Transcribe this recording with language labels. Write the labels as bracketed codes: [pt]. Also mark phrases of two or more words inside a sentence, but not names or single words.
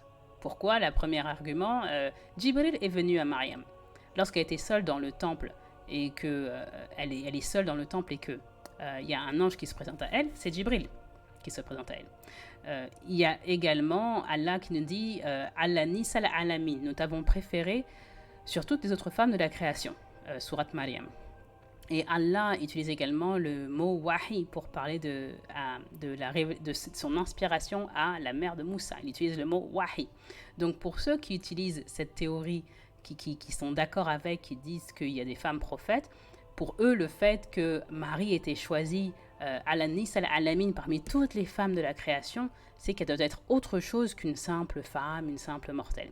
[fr] Pourquoi? Le premier argument, Jibril est venu à Mariam. Lorsqu'elle était seule dans le temple, et que elle est seule dans le temple et que il y a un ange qui se présente à elle, c'est Jibril qui se présente à elle. Il y a également Allah qui nous dit Allah [ar] نساء العالمين, [fr] nous t'avons préféré sur toutes les autres femmes de la création, sourate Mariam. Et Allah utilise également le mot wahi pour parler de son inspiration à la mère de Moussa. Il utilise le mot wahi. Donc pour ceux qui utilisent cette théorie, qui sont d'accord avec, qui disent qu'il y a des femmes prophètes, pour eux le fait que Marie était choisie [ar] على نساء العالمين [fr] parmi toutes les femmes de la création, c'est qu'elle doit être autre chose qu'une simple femme, une simple mortelle.